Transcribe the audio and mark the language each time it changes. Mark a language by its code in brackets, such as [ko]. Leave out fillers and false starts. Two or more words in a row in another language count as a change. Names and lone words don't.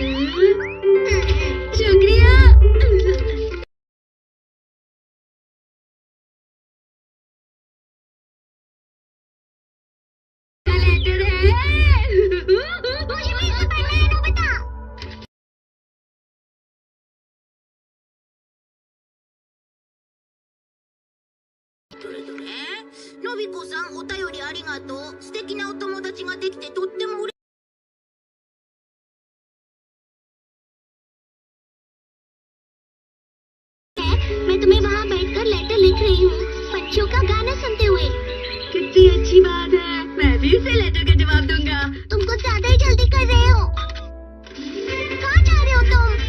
[hi] शुक्रिया। लेटर है। मुझे भी इसे पढ़ना है नोबिता। [ja] नोबिको-san, お便りありがとう。素敵なお友達ができてとっても嬉しい。 [hi] मैं तुम्हें वहाँ बैठकर लेटर लिख रही हूँ, पंछियों का गाना सुनते हुए। कितनी अच्छी बात है। मैं भी उसे लेटर का जवाब दूंगा। तुम कुछ ज्यादा ही जल्दी कर रहे हो। कहाँ जा रहे हो तुम?